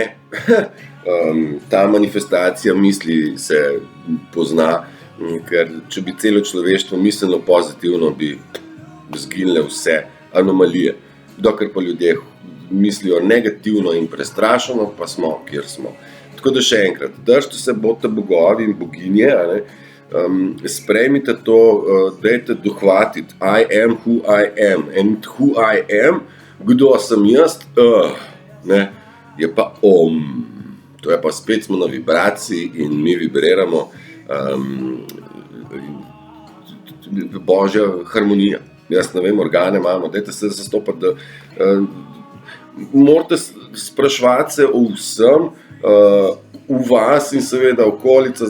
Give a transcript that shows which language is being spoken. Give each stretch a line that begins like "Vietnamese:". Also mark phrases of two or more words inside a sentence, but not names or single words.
Slovenian: Ta manifestacija misli se pozna, ker če bi celo človeštvo mislilo pozitivno, bi zginile vse anomalije. Dokler pa ljudje mislijo negativno in prestrašeno, pa smo, kjer smo. Tako da še enkrat, držite se, bodite bogovi in boginje, a ne? Sprejmite to, dajte dohvatiti,
English: I am who I am, and who I am,
Slovenian: kdo sem jaz, ne, je pa to je pa spet smo na vibraciji in mi vibriramo, božja harmonija. Jaz ne vem, organe imamo, dajte se zastopati, da morate spraševati se o vsem, v vas in seveda okolica.